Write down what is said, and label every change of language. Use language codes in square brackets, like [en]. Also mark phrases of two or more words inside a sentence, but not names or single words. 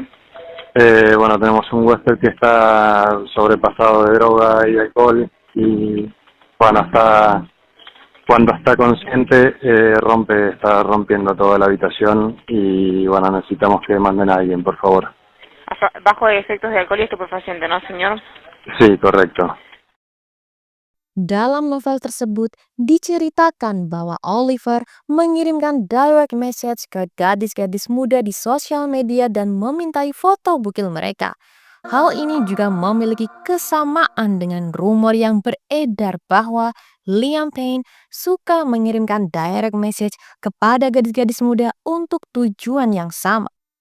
[es] Bueno, tenemos un huésped que está sobrepasado de droga y alcohol y bueno, cuando está consciente está rompiendo toda la habitación y bueno, necesitamos que manden a alguien, por favor. Bajo efectos de alcohol y estupefaciente, ¿no, señor? Sí, correcto. [id] Dalam novel tersebut diceritakan bahwa Oliver mengirimkan [en] direct message [id] ke gadis-gadis muda di sosial media dan memintai foto bukil mereka. Hal ini juga memiliki kesamaan dengan rumor yang beredar bahwa Liam Payne suka mengirimkan [en] direct message [id] kepada gadis-gadis muda untuk tujuan yang sama.